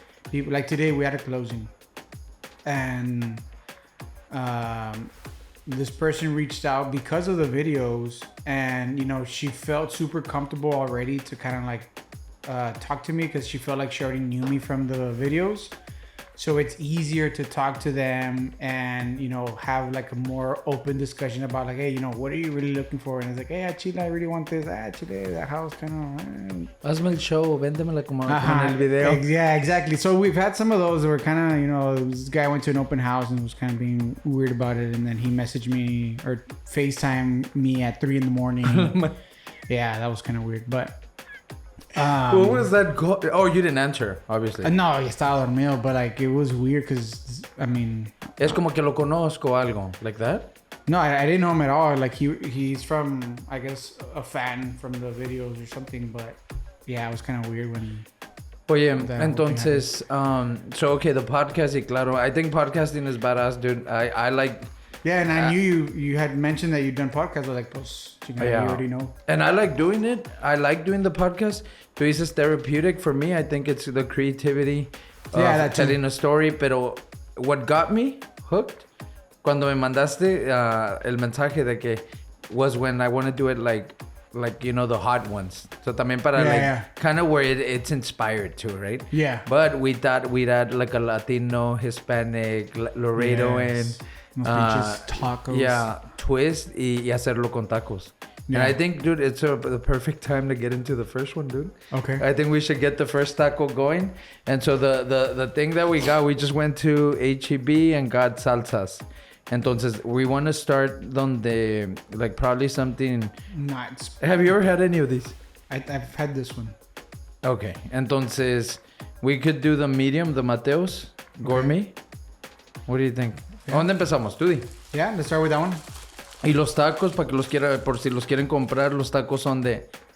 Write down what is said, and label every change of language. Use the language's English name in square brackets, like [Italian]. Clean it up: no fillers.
[English] People, like today we had a closing, and this person reached out because of the videos, and she felt super comfortable already to kind of like talk to me, because she felt like she already knew me from the videos. So it's easier to talk to them and, have like a more open discussion about like, hey, what are you really looking for? And it's like, hey, actually, I really want this. Actually, that house kind of... [Spanish] Hazme el show, véndemela como en el video. [English] Yeah, exactly. So we've had some of those that were kind of, this guy went to an open house and was kind of being weird about it. And then he messaged me or FaceTime me at 3 a.m. Yeah, that was kind of weird. But What was that called? Oh, you didn't answer, obviously. [Spanish] No, estaba dormido, [English] but like it was weird because I mean. [Spanish] Es como que lo conozco algo [English] like that. No, I didn't know him at all. Like he's from, I guess, a fan from the videos or something. But yeah, it was kind of weird when. [Spanish] Oye, entonces, [English] so okay, the podcast, [Spanish] y claro, [English] I think podcasting is badass, dude. I like. Yeah, and I knew you had mentioned that you'd done podcasts. I was like, pues, you already know. And I like doing it. I like doing the podcast. So it's just therapeutic for me. I think it's the creativity of telling a story. Pero what got me hooked, [Spanish] cuando me mandaste el mensaje de que [English] was when I want to do it like you know, the hot ones. So [Spanish] también para [English] kind of where it's inspired to, right? Yeah. But we thought we'd add like a Latino, Hispanic, Laredo and tacos. Yeah, twist [Spanish] y hacerlo con tacos. [English] Yeah. And I think, dude, it's the perfect time to get into the first one, dude. Okay. I think we should get the first taco going. And so the thing that we got, we just went to H-E-B and got salsas. Entonces, we want to start donde, like, probably something... Nuts. Have you ever had any of these? I've had this one. Okay. Entonces, we could do the medium, the Mateos, gourmet. Okay. What do you think? Yeah. [Spanish] ¿Dónde empezamos? Tú di. [English] Yeah, let's start with that one. [Spanish] Y los tacos, para que los quiera, por si los quieren comprar, los tacos son de...